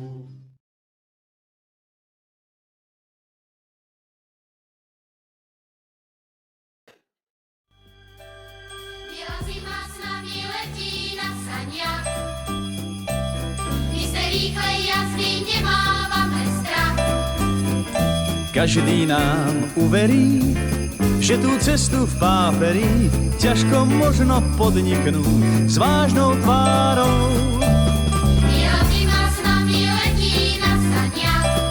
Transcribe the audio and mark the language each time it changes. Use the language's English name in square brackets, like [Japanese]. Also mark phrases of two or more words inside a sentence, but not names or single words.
[Czech] Bělá zima s námi letí na saňách. My se rychle jazdí, nemáváme strach. [Slovak] Každý nám uverí, že tu cestu v páperí ťažko možno podniknúť s vážnou tvárou. [Czech] Bělá zima s námi letí na saňách.